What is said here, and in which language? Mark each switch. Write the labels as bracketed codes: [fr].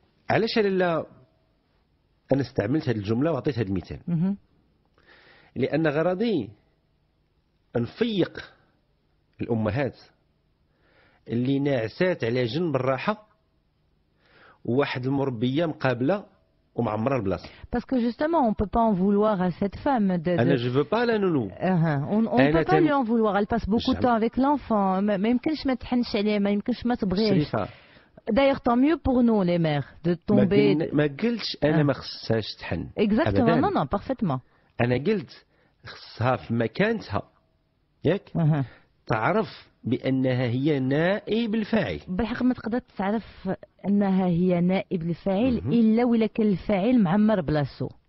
[ar] علاش لا انا استعملت هذه الجملة وعطيت هذا المثال؟ لان غرضي نفيق الامهات اللي ناعسات على جنب الراحة وواحد المربية مقابلة ومعمرة البلاصة. [fr] Parce que justement, on peut pas en vouloir à cette femme de... أنا je veux pas la nounou. On ne peut pas lui en vouloir. Elle passe beaucoup de temps avec l'enfant. [ar] ما يمكنش ما تحنش عليه، ما يمكنش ما تبغيش. [fr] D'ailleurs, tant mieux pour nous les mères de tomber. [ar] ما قلتش أنا ما خصهاش تحن. [fr] Exactement, non, non, parfaitement. [ar] أنا قلت خصها في مكانتها ياك تعرف بأنها هي نائب الفاعل. بالحق ما تقدر تعرف أنها هي نائب الفاعل إلا ولا كان الفاعل معمر بلاصتو.